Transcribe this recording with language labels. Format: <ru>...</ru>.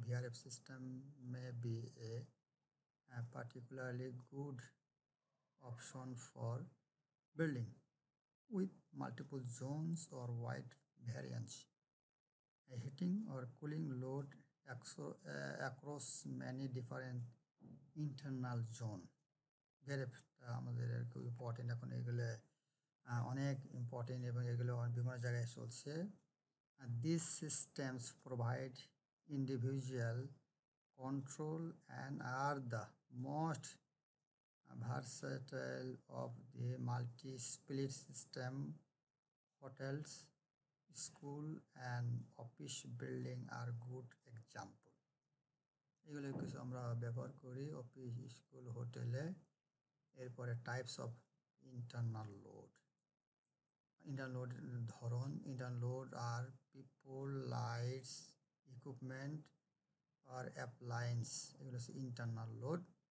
<en>VRF system may be a particularly good option for building with multiple zones or wide variance, heating or cooling load across many different internal zone.</en> <bn>ভেরিফটা আমাদের খুব important. এখন এগুলো অনেক important এবং এগুলো বিভিন্ন জায়গায় চলছে।</bn> <en>These systems provide individual control and are the most versatile of the multi-split system. Hotels, school and office building are good example.</en> <bn>এগুলো কিছু আমরা ব্যবহার করি অফিস, স্কুল, হোটেলে। এরপরে</bn> <en>Types of internal load.</en> <bn>Internal load ধরন। ইন্টারনাল লোড আর people, lights, equipment আর appliance, এগুলো হচ্ছে ইন্টারনাল লোড।</bn>